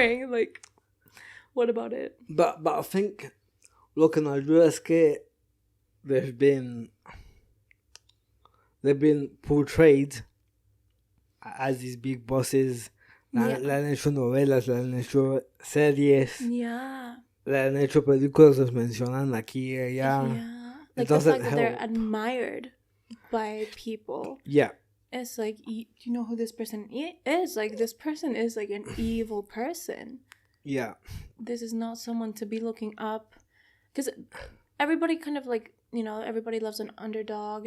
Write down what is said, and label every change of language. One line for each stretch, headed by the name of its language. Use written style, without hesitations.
English: Like, what about it? But I think, looking at you,
Spanish: es que
English: they've been portrayed as these big bosses.
Spanish: Le han hecho novelas, le han hecho series.
English: Yeah.
Spanish: Le han hecho películas, los mencionan aquí y allá.
English: Yeah. Like the fact that they're admired by people. Yeah. It's like, you know who this person is? Like, this person is like an evil person. Yeah. This is not someone to be looking up. Because everybody kind of like, you know, everybody loves an underdog.